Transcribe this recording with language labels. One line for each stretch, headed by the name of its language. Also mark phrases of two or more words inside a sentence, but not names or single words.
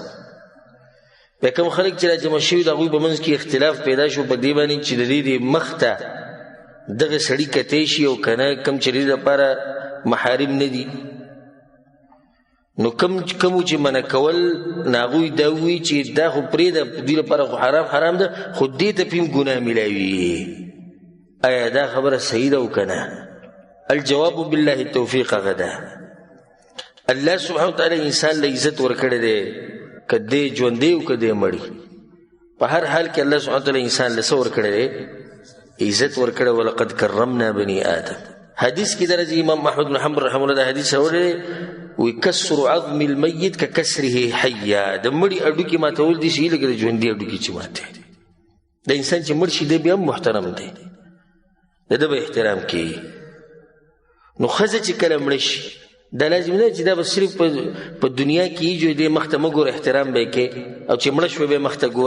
Pashto: بیا کوم خلک چې راجمع شوي د هغوی په منځ کې اختلاف پیدا شو په دې باندې چې د دې مخ ته دغه سړي کتی شي او که نه کوم چې د دې لپاره محارم نه دي. نو کوم چې منع کول نه هغوی دا ووایي چې دا خو پرېږده دوی لپاره خو حرام ده خو دې ته پې هم ګناه میلاوي. آیا دا خبره صحیح ده او که نه؟
Arabic: الجواب بالله التوفیق
Pashto: هغه ده.
Arabic: الله سبحانه وتعالی
Pashto: انسان له عزت ورکړی دی که دی ژوندی او که دی مړي. په هر حال کې
Arabic: الله سبحانه وتعالی
Pashto: انسان له څه ورکړی دی؟ عزت ورکړی.
Arabic: ولقد کرمنا بني آدم.
Pashto: حدیث کې درجه امام احمد بن حنبل
Arabic: رحمه الله
Pashto: دا حدیث راوړی وی
Arabic: کسر عظم المیت
Pashto: که
Arabic: کسره حیا.
Pashto: د مړي هډوکي ماتول دي شي لکه د ژوندي هډوکي چې ماتې. د انسان چې مړ شي دی بیا هم محترم دی، د ده به احترام کوي. نو ښځه چې کله مړه شي دا لازم نه چې دا به صرف په دنیا کې ایجو دې مخ ته مه ګوره احترام به یې کوې او چې مړه شوه بیا مخ ته ګوره.